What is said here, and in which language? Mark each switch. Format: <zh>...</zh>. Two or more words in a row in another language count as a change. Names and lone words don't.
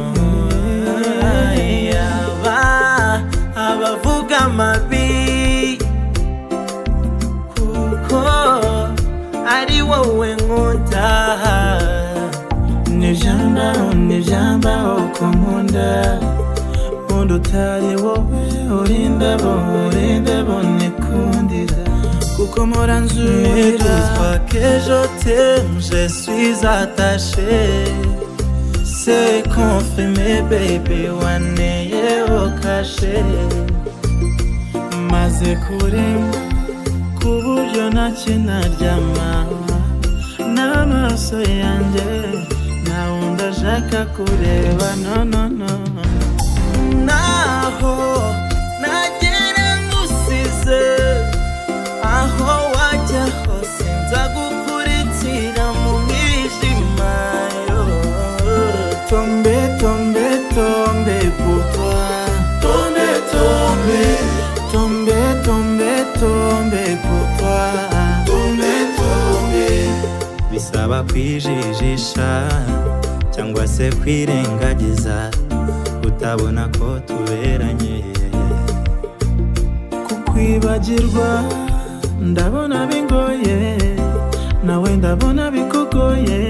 <rw>Abavuga amabi kuko ari wowe nkunda. Nijambaho ko nkunda utari wowe urindabo nikundira kuko mpora nzurira</rw> <fr>que je t'aime, je suis attaché. C'est confirmé baby,</fr> <rw>waneye okashe. Maze kurenga kuburyo ntaryama n'amaso yanjye ntawundi ashaka kureba. No naho nagera ngusize aho wajya hose nzagukurikira mu mwijima.</rw> <fr>Tombe pour toi, tombe pour toi,</fr> <rw>bisaba kwijijisha cyangwa se kwirengagiza utabona ko tuberanye. Kukwibagirwa ndabona bingoye, nawe ndabona bikugoye.</rw>